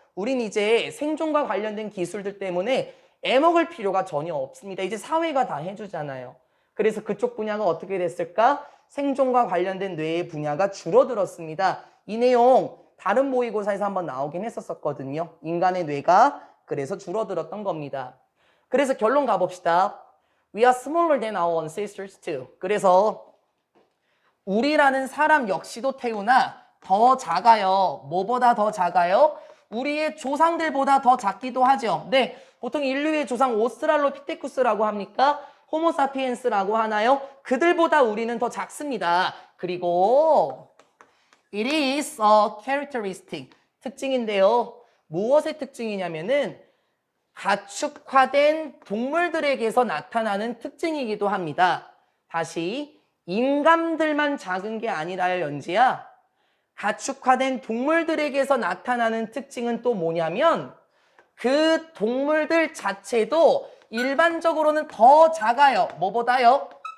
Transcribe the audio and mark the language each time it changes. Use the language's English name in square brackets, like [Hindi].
[Korean] 우린 이제 생존과 관련된 기술들 때문에 애먹을 필요가 전혀 없습니다. 이제 사회가 다 해주잖아요. 그래서 그쪽 분야가 어떻게 됐을까? 생존과 관련된 뇌의 분야가 줄어들었습니다. 이 내용 다른 모의고사에서 한번 나오긴 했었거든요. 인간의 뇌가 그래서 줄어들었던 겁니다. 그래서 결론 가봅시다. [English] We are smaller than our ancestors too. [Korean] 그래서 우리라는 사람 역시도 태우나 더 작아요. 뭐보다 더 작아요? 우리의 조상들보다 더 작기도 하죠. 네, 보통 인류의 조상 오스트랄로피테쿠스라고 합니까? 호모사피엔스라고 하나요? 그들보다 우리는 더 작습니다. 그리고 [English] it is a characteristic, [Korean] 특징인데요. 무엇의 특징이냐면은 가축화된 동물들에게서 나타나는 특징이기도 합니다. 다시, 인간들만 작은 게 아니라요, 연지야. 가축화된 동물들에게서 나타나는 특징은 또 뭐냐면 그 동물들 자체도 일반적으로는 더 작아요. 뭐보다요?